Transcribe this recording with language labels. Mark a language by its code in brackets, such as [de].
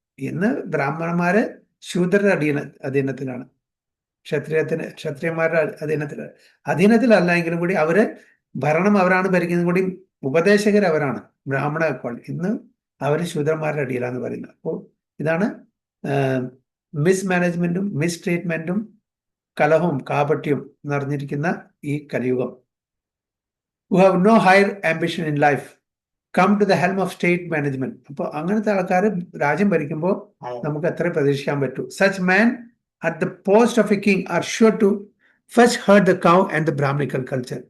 [ml] ഇന്ന് ബ്രാഹ്മണന്മാര് ശൂദ്രരുടെ അധീനത്തിലാണ്, ക്ഷത്രിയന്മാരുടെ അധീനത്തിലല്ല എങ്കിലും കൂടി ഭരണം അവരാണ് ഭരിക്കുന്നത് കൂടി, ഉപദേശകർ അവരാണ്, ബ്രാഹ്മണ. ഇന്ന് അവർ ശൂദ്രന്മാരുടെ അടിയിലാന്ന് പറയുന്നത്. അപ്പോൾ ഇതാണ് മിസ്മാനേജ്മെന്റും മിസ് ട്രീറ്റ്മെന്റും കലഹവും കാപട്യവും നിറഞ്ഞിരിക്കുന്ന ഈ കലിയുഗം. [en] who have no higher ambition in life come to the helm of state management. [ml] അപ്പോൾ അങ്ങനത്തെ ആൾക്കാർ രാജ്യം ഭരിക്കുമ്പോൾ നമുക്ക് എത്ര പ്രതീക്ഷിക്കാൻ പറ്റൂ? [en] such men at the post of a king are sure to first herd the cow and the Brahminical culture.